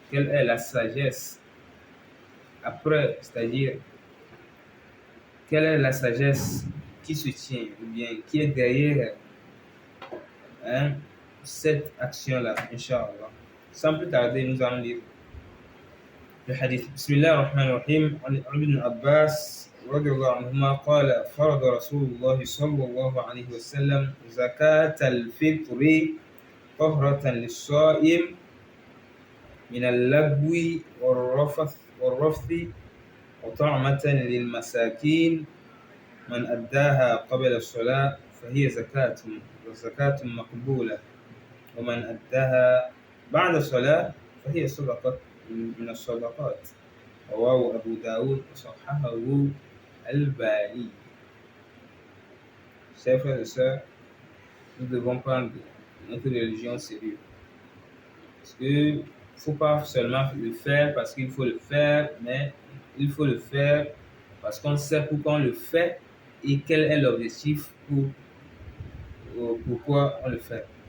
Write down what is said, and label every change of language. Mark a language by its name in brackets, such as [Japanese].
[French] Quelle est la sagesse après, c'est-à-dire quelle est la sagesse qui se tient, ou bien qui est derrière cette action-là, Inch'Allah. Sans plus tarder, nous allons lire le hadith. [Arabic] Bismillah ar-Rahman ar-Rahim. Ibn Abbas رضي الله عنهما قال فرض رسول الله صلى الله عليه وسلم زكاة الفطر طهرة للصائم من اللغو والرفث وطعمة للمساكين من أداها قبل الصلاة فهي زكاة مقبولة ومن أداها بعد الصلاة فهي صدقة من الصدقات. رواه أبو داود وصححه الباني. [French] Chers frères et sœurs, nous devons prendre notre religion au sérieux. Parce qu'il ne faut pas seulement le faire parce qu'il faut le faire, mais il faut le faire parce qu'on sait pourquoi on le fait et quel est l'objectif pourquoi on le fait.